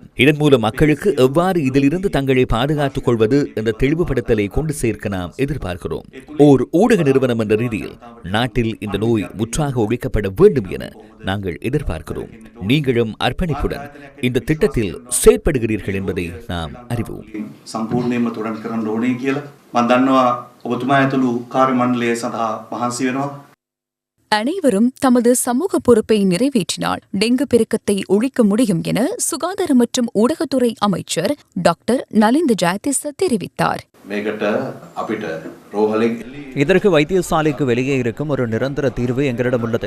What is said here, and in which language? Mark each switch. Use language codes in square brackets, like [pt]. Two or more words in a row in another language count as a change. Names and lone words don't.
[ta] இதன் மூலம் மக்களுக்கு எவ்வாறு இதிலிருந்து தங்களை பாதுகாத்துக் கொள்வது என்ற தெளிவுபடுத்தலை கொண்டு சேர்க்க நாம் எதிர்பார்க்கிறோம். ஓர் ஊடக நிறுவனம் என்ற ரீதியில் நாட்டில் இந்த நோய் முற்றாக ஒழிக்கப்பட வேண்டும் என நாங்கள் எதிர்பார்க்கிறோம். நீங்களும் அர்ப்பணிப்புடன் இந்த திட்டத்தில் செயற்படுகிறீர்கள் என்பதை நாம் அறிவோம். [si] සම්පූර්ණයෙන්ම තොරන් කරන්න ඕනේ කියලා මම දන්නවා. ඔබතුමා ඇතුළු කාර්ය මණ්ඩලය සඳහා මහන්සි වෙනවා. [ta] அனைவரும் தமது சமூக பொறுப்பை நிறைவேற்றினால் டெங்கு பெருக்கத்தை ஒழிக்க முடியும் என சுகாதார மற்றும் ஊடகத்துறை அமைச்சர் டாக்டர் நலிந்த ஜாயதிச தெரிவித்தார். இதற்கு வைத்தியசாலைக்கு வெளியே இருக்கும் ஒரு நிரந்தர தீர்வு எங்களிடம் உள்ளது.